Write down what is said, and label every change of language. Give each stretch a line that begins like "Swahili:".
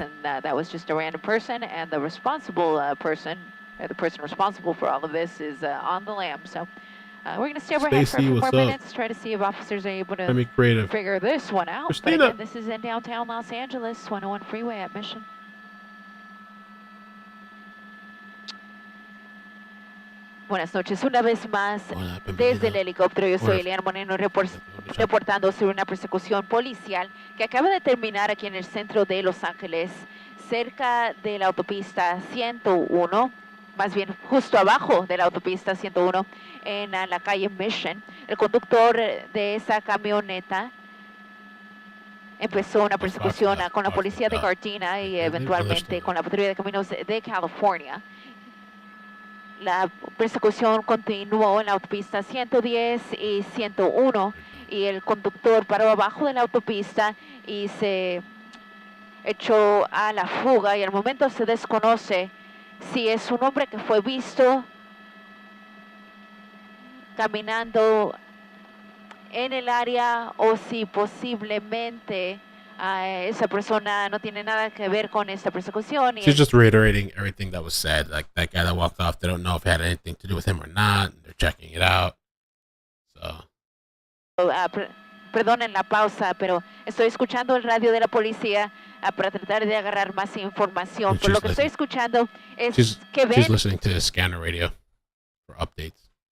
English: this, and that was just a random person, and the responsible person, the person responsible for all of this is on the lam. So we're going to stay overhead for a few more minutes, try to see if officers are able to figure this one out. But again, this is in downtown Los Angeles, 101 freeway at Mission.
Spanish: Buenas noches, una vez más desde el helicóptero. Yo soy Eliana Moreno reportando sobre una persecución policial que acaba de terminar aquí en el centro de Los Ángeles, cerca de la autopista 101, más bien justo abajo de la autopista 101, en la calle Mission. El conductor de esa camioneta empezó una persecución con la policía de Gardena y eventualmente con la patrulla de caminos de California. La persecución continuó en la autopista 110 y 101 y el conductor paró abajo de la autopista y se echó a la fuga, y al momento se desconoce si es un hombre que fue visto caminando en el área o si posiblemente esa persona no tiene nada que ver con esta persecución.
English: She's just reiterating everything that was said. Like that guy that walked off, they don't know if it had anything to do with him or not. They're checking it out. So.
Spanish: Perdonen la pausa, pero estoy escuchando el radio de la policía para tratar de agarrar más información. Por lo que estoy escuchando es que ven...
English: She's listening to the scanner radio for updates.